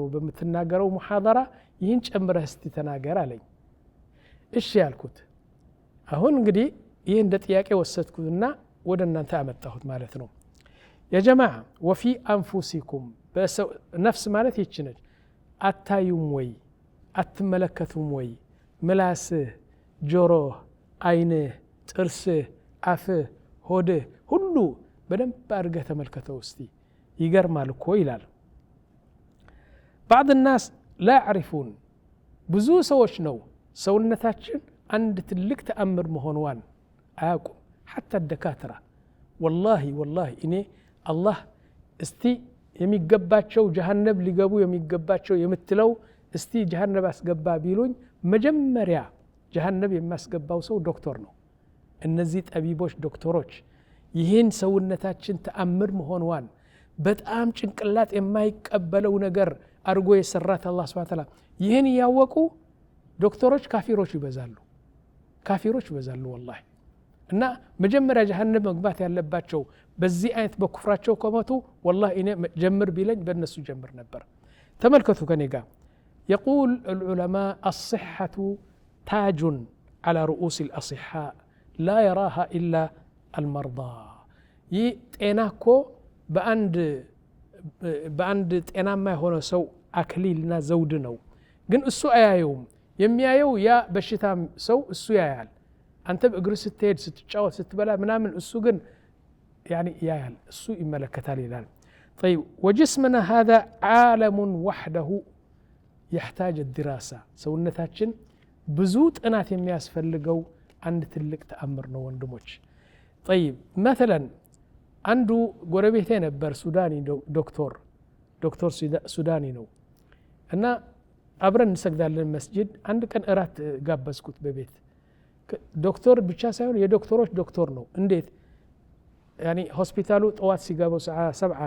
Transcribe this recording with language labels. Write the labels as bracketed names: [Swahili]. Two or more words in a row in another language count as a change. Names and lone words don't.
[Amharic] በመተናገረው ሙሐደራ ይህን ጨምረህ እስቲ ተናገር አለኝ እሺ ያልኩት አሁን እንግዲህ ይህ እንደ ጥያቄ ወሰድኩትና ወደ እናንተ አመጣሁት ማለት ነው [Arabic] يا جماعة وفي أنفسكم [Amharic] ነፍስ ማለት ይችነች አታዩም ወይ አትመለከቱም ወይ ምላስህ ጆሮህ አይንህ ጥርስህ አፍህ ሆድህ ሁሉ በደንብ አድርገህ ተመልከተው እስቲ ይገርማል እኮ ይላል [Arabic] بعض الناس لا يعرفون [Amharic] ብዙ ሰዎች ነው ሰውነታችን አንድ ትልቅ ተአምር መሆኗን አያውቁም [Arabic] حتى الدكاترة والله [Amharic] እኔ አላህ እስቲ የሚገባቸው ጀሃነም ሊገቡ የሚገባቸው የምትለው እስቲ ጀሃነም አስገባ ቢሉኝ መጀመሪያ ጀሃነም የሚያስገባው ሰው ዶክተር ነው እነዚህ ጠቢቦች ዶክተሮች ይህን ሰውነታችን ተአምር መሆኗን በጣም ጭንቅላት የማይቀበለው ነገር አርጎ የሰራት አላህ [Arabic] سبحانه و [Amharic] Ta'ala ይህን ያወቁ ዶክተሮች ካፊሮች ይበዛሉ والله እና መጀመሪያ ጀሃነም መግባት ያለባቸው በዚህ አይነት በኩፍራቸው ከመቱ والله እኔ ጀምር ቢለኝ በእነሱ ጀምር ነበር ተመልከቱ ከኔ ጋር [Arabic] يقول العلماء الصحة تاج على رؤوس الأصحاء لا يراها إلا المرضى [Amharic] ጤናኮ በአንድ ጤናማ የሆነ ሰው አክሊልና ዘውድ ነው ግን እሱ አያየውም የሚያየው ያ በሽታም ሰው እሱ ያያል አንተ በእግር ስትሄድ ስትጫወት ስትበላ ምናምን እሱ ግን يعني ያያል እሱ ይመለከታል ይላል [Arabic] طيب وجسمنا هذا عالم وحده يحتاج الدراسة [Amharic] ሰውነታችን ብዙ ጥናት የሚያስፈልገው አንድ ትልቅ ተአምር ነው ወንድሞች [Arabic] طيب مثلا [Amharic] አንዱ ጎረቤቴ ነበር ሱዳኒ ዶክተር ሱዳኒ ነው እና አብረን እንሰግዳለን መስጂድ አንድ ቀን እራት ጋበዝኩት በቤት ዶክተር ብቻ ሳይሆን የዶክተሮች ዶክተር ነው እንዴት يعني ሆስፒታሉ ጠዋት ሲገቡ 7